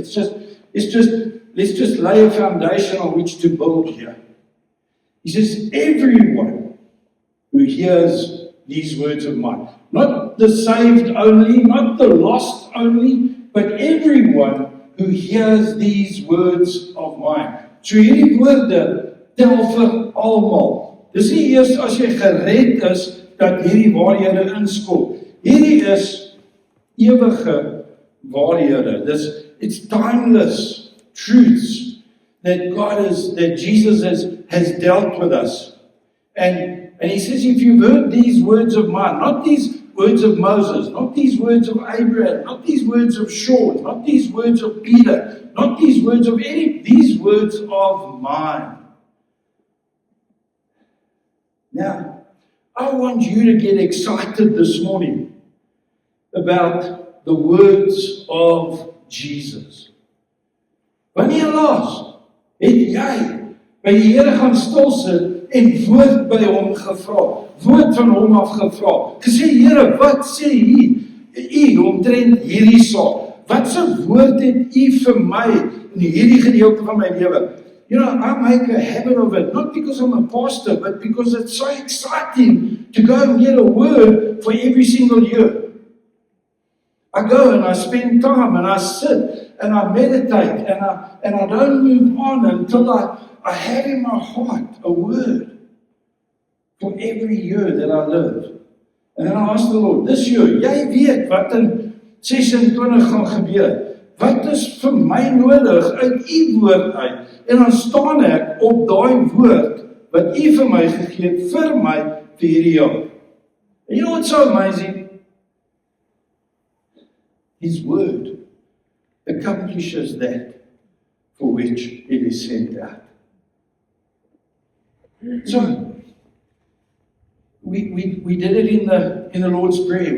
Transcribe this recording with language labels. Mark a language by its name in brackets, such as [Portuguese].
[English] Let's just lay a foundation on which to build here. He says, everyone who hears these words of mine, not the saved only, not the lost only, but everyone who hears these words of mine. [Afrikaans] So hierdie woorde tel vir almal. Dis nie eers as jy gered is dat hierdie waarhede inskop. Hierdie is ewige waarhede. [English] It's timeless truths that Jesus has dealt with us. And he says, if you've heard these words of mine, not these words of Moses, not these words of Abraham, not these words of Shaun, not these words of Peter, not these words of any, these words of mine. Now, I want you to get excited this morning about the words of Jesus. [Afrikaans] Wanneer laas het jy by die Here gaan stil sit en woord by hom gevra, woord van hom af gevra, gesê, Here, wat sê u omtrent hierdie saak? Wat se woord het u vir my in hierdie gedeelte van my lewe? [English] You know, I make a habit of it, not because I'm a pastor, but because it's so exciting to go and get a word for every single year. I go and I spend time and I sit and I meditate and I don't move on until I have in my heart a word for every year that I live. And then I ask the Lord, this year, [Afrikaans] jy weet wat in 26 gaan gebeur. Wat is vir my nodig uit u woord uit? En dan staan ek op daai woord wat u vir my gegee het vir my vir hierdie jaar. [English] And you know what's so amazing? His word accomplishes that for which it is sent out. So, we did it in the Lord's Prayer.